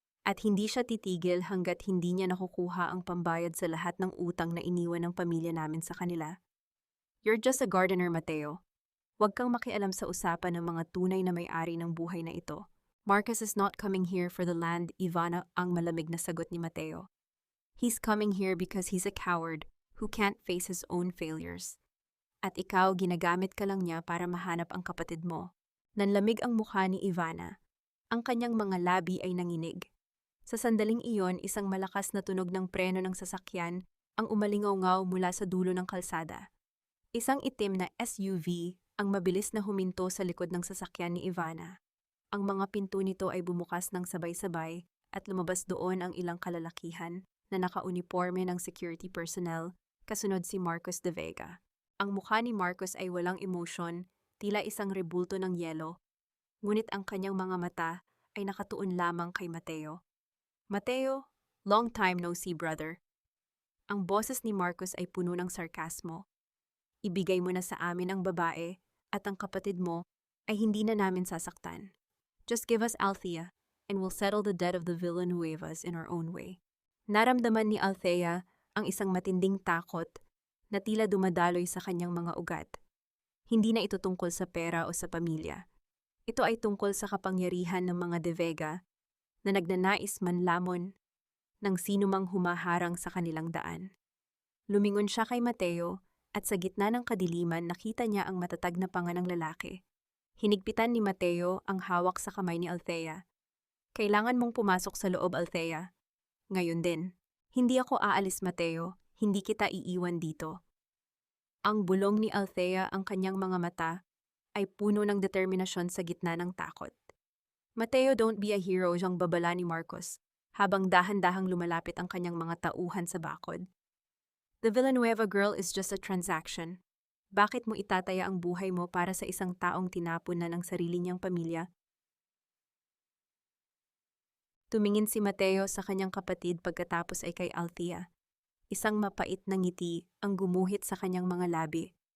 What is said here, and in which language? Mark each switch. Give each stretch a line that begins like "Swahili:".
Filipino: At hindi siya titigil hanggat hindi niya nakukuha ang pambayad sa lahat ng utang na iniwan ng pamilya namin sa kanila.
English: You're just a gardener,
Filipino: Mateo. Huwag kang makialam sa usapan ng mga tunay na may-ari ng buhay na ito.
English: Marcos is not coming here for the land, Ivana,
Filipino: ang malamig na sagot ni Mateo.
English: He's coming here because he's a coward who can't face his own failures.
Filipino: At ikaw, ginagamit ka lang niya para mahanap ang kapatid mo. Nanlamig ang mukha ni Ivana. Ang kanyang mga labi ay nanginig. Sa sandaling iyon, isang malakas na tunog ng preno ng sasakyan ang umalingaw-ngaw mula sa dulo ng kalsada. Isang itim na SUV ang mabilis na huminto sa likod ng sasakyan ni Ivana. Ang mga pinto nito ay bumukas ng sabay-sabay at lumabas doon ang ilang kalalakihan na nakauniporme ng security personnel, kasunod si Marcos De Vega. Ang mukha ni Marcos ay walang emosyon, tila isang rebulto ng yelo, ngunit ang kanyang mga mata ay nakatuon lamang kay Mateo. Mateo,
English: long time no see, brother.
Filipino: Ang boses ni Marcos ay puno ng sarkasmo. Ibigay mo na sa amin ang babae at ang kapatid mo ay hindi na namin sasaktan.
English: Just give us Althea and we'll settle the debt of the Villanuevas in our own way.
Filipino: Naramdaman ni Althea ang isang matinding takot na tila dumadaloy sa kanyang mga ugat. Hindi na ito tungkol sa pera o sa pamilya. Ito ay tungkol sa kapangyarihan ng mga De Vega na nagnanais manlamon ng sinumang humaharang sa kanilang daan. Lumingon siya kay Mateo at sa gitna ng kadiliman nakita niya ang matatag na panga ng lalaki. Hinigpitan ni Mateo ang hawak sa kamay ni Althea. Kailangan mong pumasok sa loob, Althea. Ngayon din. Hindi ako aalis, Mateo. Hindi kita iiwan dito. Ang bulong ni Althea, ang kanyang mga mata, ay puno ng determinasyon sa gitna ng takot. Mateo,
English: don't be a hero,
Filipino: siyang babala ni Marcos, habang dahan-dahang lumalapit ang kanyang mga tauhan sa bakod.
English: The Villanueva girl is just a transaction.
Filipino: Bakit mo itataya ang buhay mo para sa isang taong tinapon na ng sarili niyang pamilya? Tumingin si Mateo sa kanyang kapatid pagkatapos ay kay Althea. Isang mapait na ngiti ang gumuhit sa kanyang mga labi.